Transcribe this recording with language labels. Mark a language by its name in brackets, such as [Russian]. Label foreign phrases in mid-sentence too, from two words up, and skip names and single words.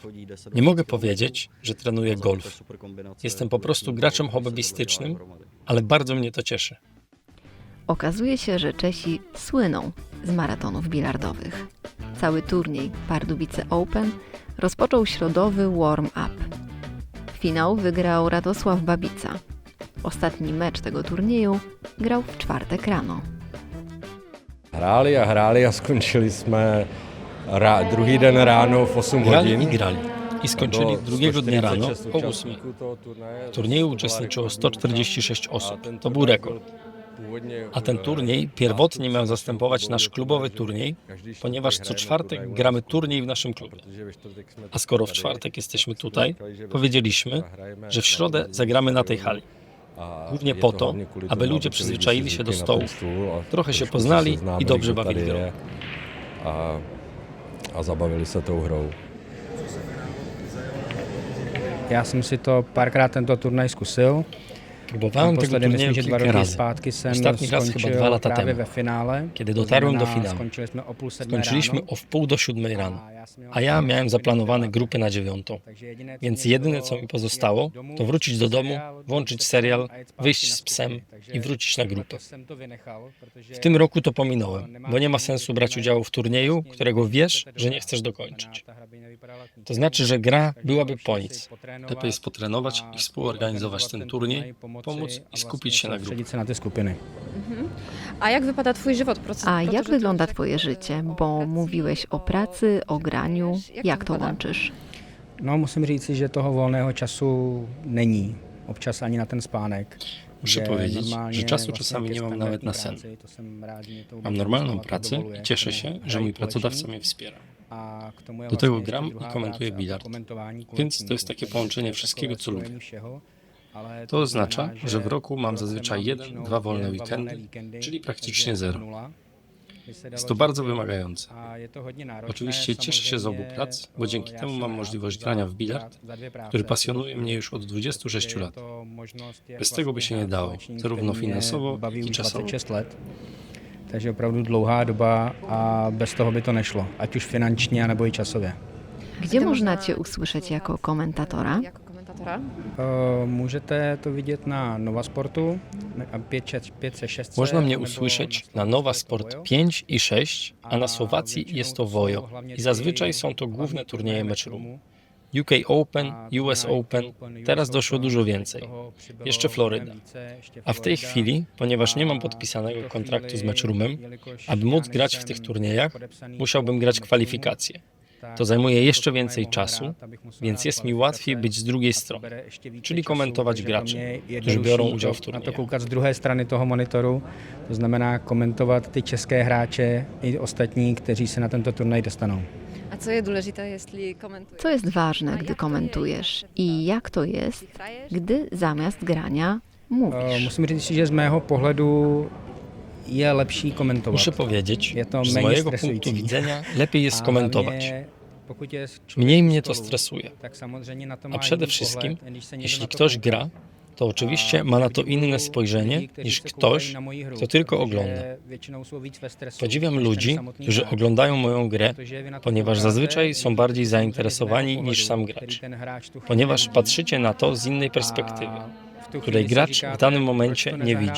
[Polish] Nie mogę powiedzieć, że trenuję golf. Jestem po prostu graczem hobbystycznym, ale bardzo mnie to cieszy. Okazuje się, że Czesi słyną z maratonów bilardowych. Cały turniej Pardubice Open rozpoczął środowy warm-up. Finał wygrał Radosław Babica. Ostatni mecz tego turnieju grał w czwartek rano. [Czech] Hráli a skončili jsme druhý den ráno v 8 [Polish] Grali i [Czech] hodin. [Polish] grali. I skończyli drugiego dnia rano o 8. W turnieju uczestniczyło 146 osób. To był rekord. A ten turniej pierwotnie miał zastępować nasz klubowy turniej, ponieważ co czwartek gramy turniej w naszym klubie. A skoro w czwartek jesteśmy tutaj, powiedzieliśmy, że w środę zagramy na tej hali. Głównie po to, aby ludzie przyzwyczaili się do stołów, trochę się poznali i dobrze bawili grą. [Czech] A zabavili se tou hrou. Já jsem si to párkrát tento turnaj zkusil. [Polish] Próbowałem tego [Czech] Naposledy myslím, [Polish] turnieju [Czech] že 2 [Polish] kilka [Czech] roky [Polish] razy. [Czech] zpátky jsem [Polish] Ostatni raz chyba 2 [Czech] skončil [Polish] lata [Czech] právě [Polish] temu, [Czech] ve finále. [Polish] kiedy [Czech] To [Polish] dotarłem do [Czech] znamená, [Polish] finału. [Czech] Skončili jsme o 6:30 [Polish] Skończyliśmy [Czech] ráno. [Polish] o 6:30 rano, a ja miałem zaplanowane grupy na 9. Więc jedyne, co mi pozostało, to wrócić do domu, włączyć serial, wyjść z psem i wrócić na grupę. W tym roku to pominąłem, bo nie ma sensu brać udziału w turnieju, którego wiesz, że nie chcesz dokończyć. To znaczy, że gra byłaby po nic. Lepiej jest potrenować i współorganizować ten turniej, pomóc i skupić się na grupie. [Czech] Soustředit se na ty skupiny. [Polish] A jak wypada Twój żywot? A jak wygląda Twoje życie? Bo mówiłeś o pracy, o graniu. Jak to łączysz? [Czech] No, musím říci, že toho volného času není. Občas ani na ten spánek. [Polish] Muszę [Czech] Že [Polish] powiedzieć, [Czech] normálně [Polish] że czasu [Czech] vlastně [Polish] czasami [Czech] ke [Polish] nie mam [Czech] standardní [Polish] nawet na sen. [Czech] práci, to jsem rád, že mě to [Polish] Mam [Czech] vůbec [Polish] normalną [Czech] trošku [Polish] pracę [Czech] dovoluje. [Polish] i cieszę się, że mój pracodawca mnie wspiera. [Czech] A k tomu je [Polish] Do tego [Czech] vlastně [Polish] gram [Czech] ještě [Polish] i [Czech] druhá [Polish] komentuję [Czech] práce, a to [Polish] bilard. [Czech] komentování [Polish] Więc to jest takie [Czech] coachingu. [Polish] połączenie [Czech] To je [Polish] wszystkiego, [Czech] takové [Polish] co lubię. [Czech] spojení všeho, ale [Polish] To oznacza, [Czech] znamená, [Polish] że w roku mam [Czech] v roce [Polish] zazwyczaj [Czech] mám [Polish] 1-2 wolne [Czech] jen 2 [Polish] weekendy, [Czech] víkendy, [Polish] czyli praktycznie [Czech] takže [Polish] 0. [Czech] nula. By se dalo [Polish] Jest to bardzo [Czech] říct. [Polish] wymagające. [Czech] A je to hodně náročné, [Polish] Oczywiście cieszę się z obu [Czech] samozřejmě, [Polish] prac, bo dzięki [Czech] já [Polish] temu [Czech] jsem [Polish] mam [Czech] rád [Polish] możliwość [Czech] za- [Polish] grania w bilard, [Czech] za 2 práce. [Polish] który pasjonuje mnie już od 26 [Czech] Protože je [Polish] lat. [Czech] to možnost, jak [Polish] Bez tego by [Czech] vlastně [Polish] się nie [Czech] hrát [Polish] dało, [Czech] společník, [Polish] zarówno [Czech] který mě [Polish] finansowo, [Czech] baví [Polish] jak i [Czech] už [Polish] czasowo. [Czech] 26 let. Takže opravdu dlouhá doba a bez toho by to nešlo, ať už finančně, nebo i časově. [Polish] Gdzie można Cię usłyszeć jako komentatora? Jako komentatora? [Czech] Můžete to vidět na Nova Sportu, a 5-6. [Polish] Można mnie usłyszeć na Nowa Sport 5 i 6, a na Słowacji jest to Vojo. I zazwyczaj są to główne turnieje Matchroomu. UK Open, US Open, teraz doszło dużo więcej. Jeszcze Floryda. A w tej chwili, ponieważ nie mam podpisanego kontraktu z Matchroomem, aby móc grać w tych turniejach, musiałbym grać kwalifikacje. To zajmuje jeszcze więcej czasu, więc jest mi łatwiej być z drugiej strony, czyli komentować graczy, którzy biorą udział w [Czech] Na to [Polish] turniejach. [Czech] koukat z druhé strany toho monitoru, to znamená komentovat ty české hráče i ostatní, kteří se na tento turnaj dostanou. A co je důležité, [Polish] jeśli komentujesz? Co jest ważne, gdy komentujesz? I jak to jest, gdy zamiast grania Mówisz. [Czech] Musím říct, že z mého pohledu je lepší komentovat. [Polish] Muszę powiedzieć, [Czech] Je to [Polish] że z [Czech] méně [Polish] mojego [Czech] stresující. [Polish] punktu widzenia lepiej jest [Czech] A [Polish] komentować. [Czech] hlavně, pokud je člověk [Polish] Mniej [Czech] u [Polish] mnie to [Czech] stolu, [Polish] stresuje. [Czech] tak samozřejmě na to [Polish] A [Czech] má [Polish] przede [Czech] jiný [Polish] wszystkim, [Czech] pohled, když se někdo [Polish] jeśli [Czech] na to [Polish] ktoś [Czech] kouká. [Polish] gra, to oczywiście ma na to inne spojrzenie niż ktoś, kto tylko ogląda. Podziwiam ludzi, którzy oglądają moją grę, ponieważ zazwyczaj są bardziej zainteresowani niż sam gracz. Ponieważ patrzycie na to z innej perspektywy, której gracz w danym momencie nie widzi.